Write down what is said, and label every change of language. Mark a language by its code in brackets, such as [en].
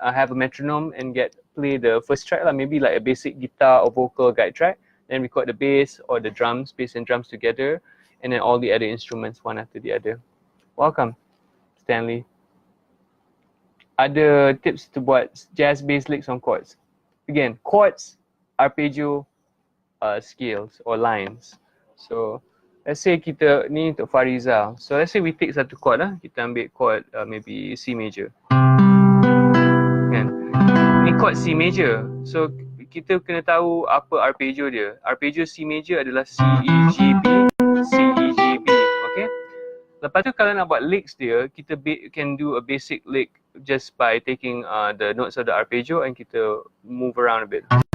[en] Have a metronome and play the first track, maybe like a basic guitar or vocal guide track. Then record the bass or the drums, bass and drums together, and then all the other instruments one after the other. Welcome, Stanley. [ms] Ada [en] tips to [ms] buat [en] jazz bass licks on chords. Again, chords, arpeggio, scales or lines. So let's say [ms] kita ni untuk [en] Farizal. So let's say we take [ms] satu chord lah. Kita ambil chord maybe C major. Kan? Ni chord C major. So kita kena tahu apa arpeggio dia. Arpeggio C major adalah C, E, G, B, C, E, G, B. Okay? Lepas tu kalau nak buat licks dia, [en] kita can do a basic lick just by taking the notes of the arpeggio and [ms] kita move [en] around a bit.